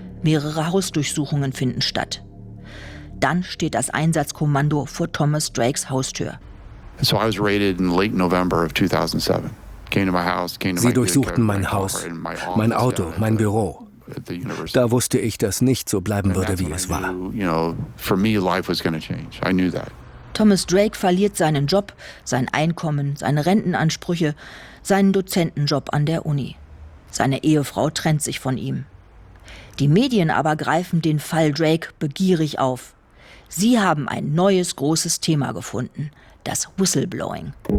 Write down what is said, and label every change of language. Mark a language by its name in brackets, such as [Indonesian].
[German] Mehrere Hausdurchsuchungen finden statt. Dann steht das Einsatzkommando vor Thomas Drakes Haustür. [English] So I was raided in late November of 2007. Came to my house, came to [German] Sie durchsuchten mein Haus, mein Auto, mein Büro. Da wusste ich, dass nichts so bleiben würde, wie es war. [English] You know, for me life was going to change. I knew that. [German] Thomas Drake verliert seinen Job, sein Einkommen, seine Rentenansprüche, seinen Dozentenjob an der Uni. Seine Ehefrau trennt sich von ihm. Die Medien aber greifen den Fall Drake begierig auf. Sie haben ein neues großes Thema gefunden, das Whistleblowing.